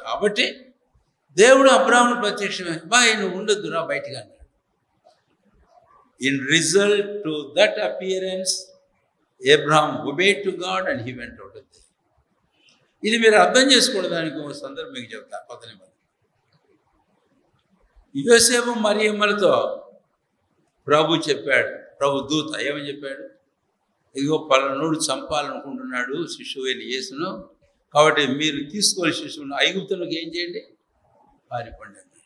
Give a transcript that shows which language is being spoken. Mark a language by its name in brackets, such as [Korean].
[Telugu] కాబట్టి దేవుడు అబ్రాహామును ప్రత్యక్షమై, నువ్వు ఉండొద్దురా బయటకు అన్నాడు. [English] In result to that appearance, Abraham obeyed to God and he went out of there. [Telugu] ఇది మీరు అర్థం చేసుకోవడానికి ఒక సందర్భం మీకు చెప్తా. 19. యోసేపు మరియమ్మలతో ప్రభు చెప్పాడు, ప్రభు దూత ఏమని చెప్పాడు? ఇదిగో పలానోడు చంపాలనుకుంటున్నాడు శిశువైన యేసును, కాబట్టి మీరు తీసుకొని శిశువును ఐగుప్తులకు ఏం చేయండి, పారిపోండి.